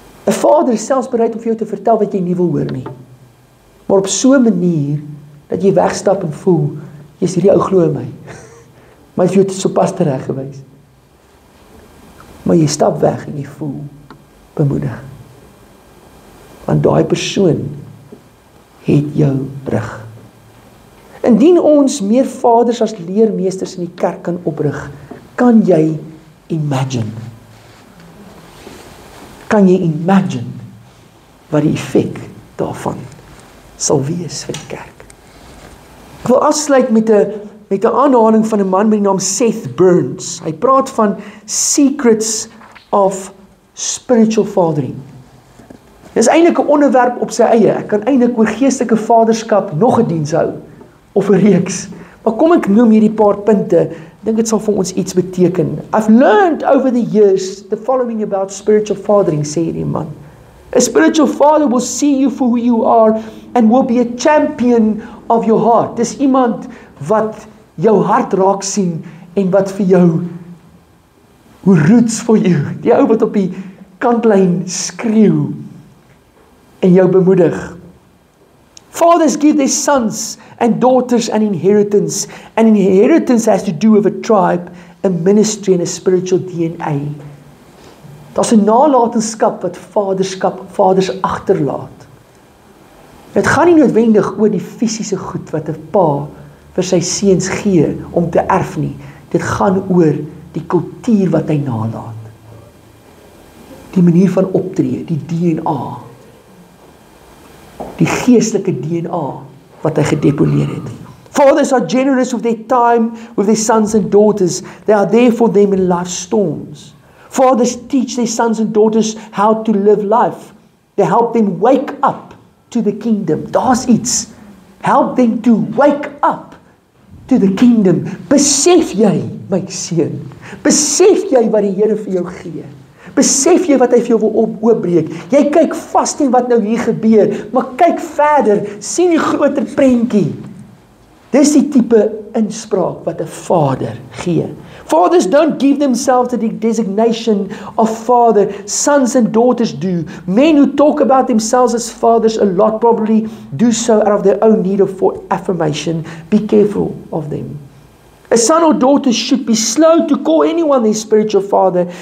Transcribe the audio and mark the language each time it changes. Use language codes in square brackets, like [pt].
[af] 'n Vader is selfs bereid om vir jou te vertel wat jy nie wil hoor nie, maar op so 'n manier dat jy wegstap en voel, jy's hierdie ou glo in my, maar jy het sopas tereggewys. Maar jy stap weg en jy voel, bemoedig. Want daai persoon het jou rug. Indien ons meer vaders as leermeesters in die kerk kan oprig, kan jy imagine? Kan jy imagine wat die effek daarvan sal wees vir die kerk? Ek wil afsluit met 'n aanhaling van 'n man met die naam Seth Burns. Hy praat van [en] secrets of spiritual fathering. [af] Dit is eintlik 'n onderwerp op sy eie. Ek kan eintlik oor geestelike vaderskap nog 'n diens hou, of 'n reeks. Maar kom ek noem hierdie paar punte. Ek dink dit sal vir ons iets beteken. [en] I've learned over the years the following about spiritual fathering, [af] sê hierdie man. [en] A spiritual father will see you for who you are and will be a champion of your heart. [af] Dis iemand wat jou hart raak sien en wat vir jou [en] who roots for you. [af] Die ou wat op die kantlyn skreeu en jou bemoedig. [en] Fathers give their sons and daughters an inheritance. An inheritance has to do with a tribe, a ministry and a spiritual DNA. [af] Daar's 'n nalatenskap wat vaders agterlaat. Dit gaan nie noodwendig oor die fisiese goed wat 'n pa vir sy seuns gee om te erf nie. Dit gaan oor die kultuur wat hy nalaat. Die manier van optree, die DNA. Die geestelike DNA wat hy gedeponeer het. [en] Fathers are generous with their time, with their sons and daughters. They are there for them in life's storms. Fathers teach their sons and daughters how to live life. They help them wake up to the kingdom. [af] Daar's iets. [en] Help them to wake up to the kingdom. [af] Besef jy, my seun, besef jy wat die Here vir jou gee? Besef jy wat hy vir jou wil oopbreek? Jy kyk vas teen wat nou hier gebeur, maar kyk verder, sien die groter prentjie. Dis die tipe inspraak wat 'n vader gee. [en] Fathers don't give themselves the designation of father. Sons and daughters do. Men who talk about themselves as fathers a lot probably do so out of their own need for affirmation. Be careful of them. A son or daughter should be slow to call anyone their spiritual father.